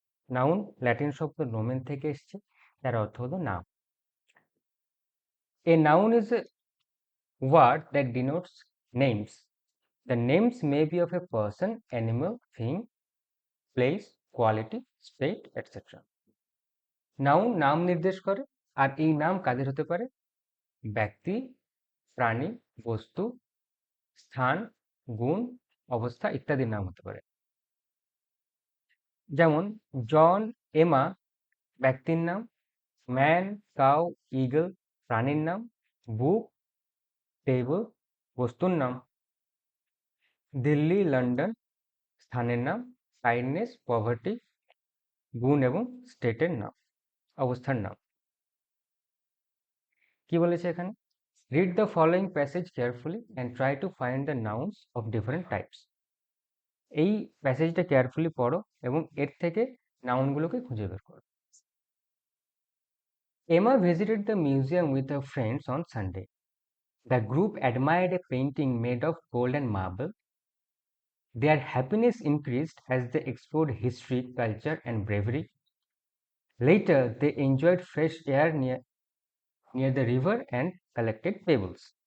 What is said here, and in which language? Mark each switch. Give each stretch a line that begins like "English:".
Bangla: Noun Latin শব্দ নোমেন থেকে এসছে, যার অর্থ হলো নাম।
English: A noun is a word that denotes names. The names may be of a person, animal, thing, place, quality, state, etc.
Bangla: Noun নাম নির্দেশ করে, আর এই নাম কাদের হতে পারে? ব্যক্তি, প্রাণী, বস্তু, স্থান, গুণ, অবস্থা ইত্যাদির নাম হতে পারে। যেমন জন, এমা ব্যক্তির নাম, ম্যান, কাউ, ইগল প্রাণীর নাম, বুক, টেবল বস্তুর নাম, দিল্লি, লন্ডন স্থানের নাম, কাইন্ডনেস, পভার্টি গুণ এবং স্টেটের নাম, অবস্থার নাম। কি বলেছে এখানে?
English: Read the following passage carefully and try to find the nouns of different types.
Bangla: এই প্যাসেজটা কেয়ারফুলি পড়ো এবং এর থেকে নাউনগুলোকে খুঁজে বের করো।
English: Emma visited the museum with her friends on Sunday. The group admired a painting made of gold and marble. Their happiness increased as they explored history, culture, and bravery. Later, they enjoyed fresh air near the river and collected pebbles.